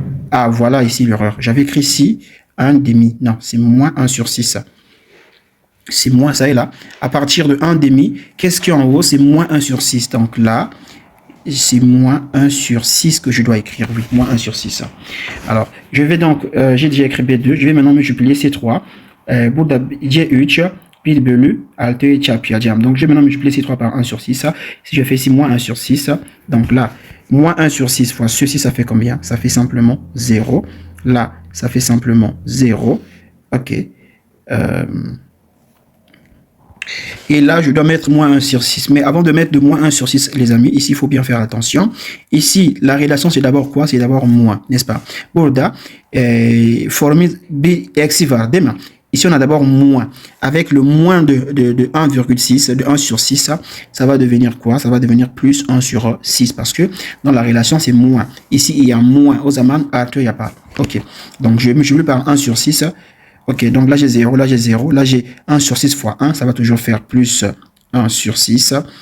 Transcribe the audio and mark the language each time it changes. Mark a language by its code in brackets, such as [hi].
[fr] Ah, voilà ici l'erreur. J'avais écrit ici 1 demi. Non, c'est moins 1 sur 6. C'est moins, ça est là. À partir de 1 demi, qu'est-ce qu'il y a en haut? C'est moins 1 sur 6. Donc là, c'est moins 1 sur 6 que je dois écrire. Oui, moins 1 sur 6. Alors, je vais donc, j'ai déjà écrit B2. Je vais maintenant multiplier C3. [tr] Burada C3, bir bölü 6 çarpacağım. [fr] Donc, je vais maintenant multiplier C3 par 1 sur 6. Si je fais ici moins 1 sur 6, donc là, moins 1 sur 6 fois ceci, ça fait combien? Ça fait simplement 0. Là, ça fait simplement 0. OK. Et là, je dois mettre moins 1 sur 6. Mais avant de mettre de moins 1 sur 6, les amis, ici, il faut bien faire attention. Ici, la relation, c'est d'abord quoi? C'est d'abord moins, n'est-ce pas? [tr] Burada, formule B eksi var, değil mi? [fr] Ici, on a d'abord moins. Avec le moins de 1,6, de 1 sur 6, ça va devenir quoi? Ça va devenir plus 1 sur 6. Parce que dans la relation, c'est moins. Ici, il y a moins. Aux aman, il n'y a pas. OK. Donc, je multiplie par 1 sur 6. Ok, donc là j'ai 0, là j'ai 0, là j'ai 1 sur 6 fois 1, ça va toujours faire plus 1 sur 6.